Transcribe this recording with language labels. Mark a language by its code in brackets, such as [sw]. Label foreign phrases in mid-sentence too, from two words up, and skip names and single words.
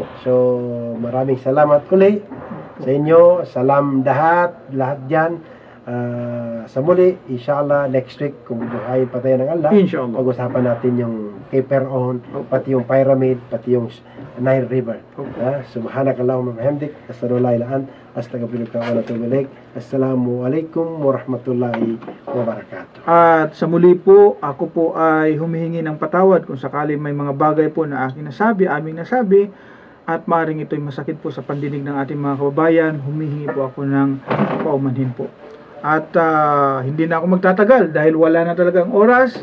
[tl] So, maraming salamat uli sa inyo. Salam lahat dyan. Sa muli, [ar] إن شاء الله, [en] next week, [tl] kung buhayin pa tayo ng Allah, [ar] إن شاء الله. [tl] pag-usapan natin yung Capernaum, pati yung Pyramid, pati yung Nile River. [ar] سبحانك اللهم وبحمدك، أستغفرك وأتوب إليك، أستغفرك وأتوب إليك. السلام عليكم ورحمة الله وبركاته. [tl] At sa muli po, ako po ay humihingi ng patawad kung sakali may mga bagay po na aking nasabi, aming nasabi, at maaaring ito'y masakit po sa pandinig ng ating mga kababayan, humihingi po ako ng paumanhin po. At hindi na ako magtatagal dahil wala na talagang oras.